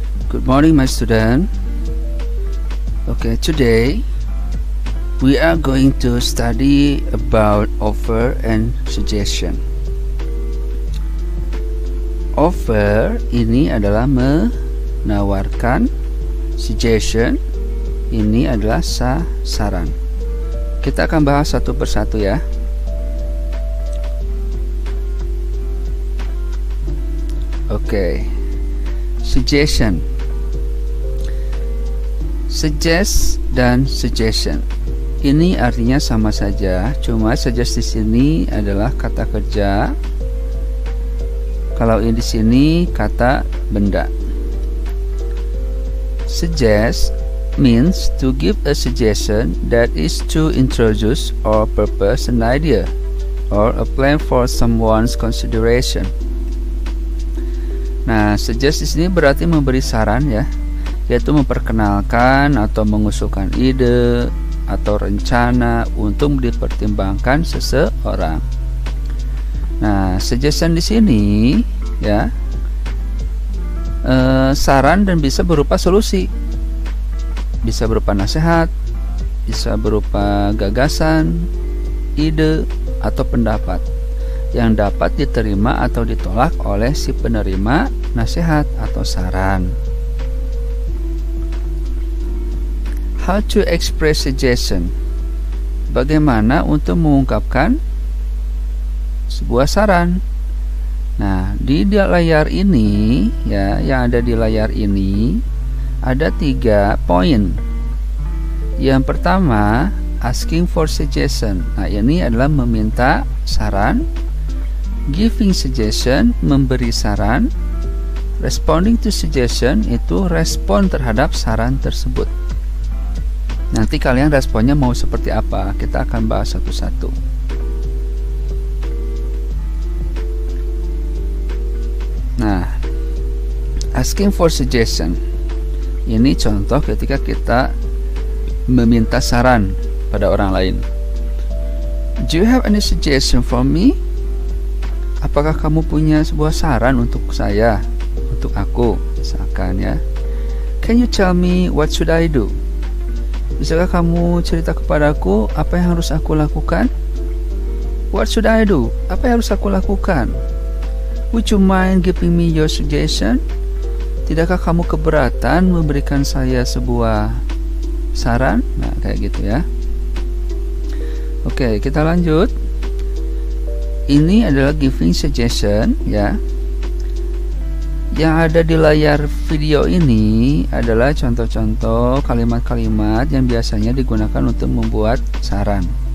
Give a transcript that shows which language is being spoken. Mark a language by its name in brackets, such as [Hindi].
[English] Good morning, my student. Okay, today we are going to study about offer and suggestion. [Indonesian] Offer ini adalah menawarkan, suggestion ini adalah saran. Kita akan bahas satu persatu ya. Oke, suggestion. Suggest dan suggestion ini artinya sama saja, cuma suggest di sini adalah kata kerja, kalau ini di sini kata benda. [English] Suggest means to give a suggestion, that is to introduce or propose an idea or a plan for someone's consideration. [Indonesian] Nah, suggest di sini berarti memberi saran ya, yaitu memperkenalkan atau mengusulkan ide atau rencana untuk dipertimbangkan seseorang. Nah, suggestion di sini ya saran dan bisa berupa solusi, bisa berupa nasihat, bisa berupa gagasan, ide atau pendapat yang dapat diterima atau ditolak oleh si penerima nasihat atau saran. [English] How to express suggestion. [Indonesian] Bagaimana untuk mengungkapkan sebuah saran. Nah, di layar ini ya, yang ada di layar ini ada 3 poin. Yang pertama, [English] asking for suggestion. [Indonesian] Nah, ini adalah meminta saran. [English] Giving suggestion, [Indonesian] memberi saran. [English] Responding to suggestion, [Indonesian] itu respon terhadap saran tersebut. Nanti kalian responnya mau seperti apa, kita akan bahas satu-satu. Nah, asking for suggestion ini contoh ketika kita meminta saran pada orang lain. [English] Do you have any suggestion for me? [Indonesian] Apakah kamu punya sebuah saran untuk saya, untuk aku, misalkan ya. [English] Can you tell me what should I do? [Indonesian] Bisakah kamu cerita kepadaku apa yang harus aku lakukan? [English] What should I do? [Indonesian] Apa yang harus aku lakukan? [English] Would you mind giving me your suggestion? [Indonesian] Tidakkah kamu keberatan memberikan saya sebuah saran? Nah, kayak gitu ya. Oke, kita lanjut. Ini adalah giving suggestion ya. Yang ada di layar video ini adalah contoh-contoh kalimat-kalimat yang biasanya digunakan untuk membuat saran.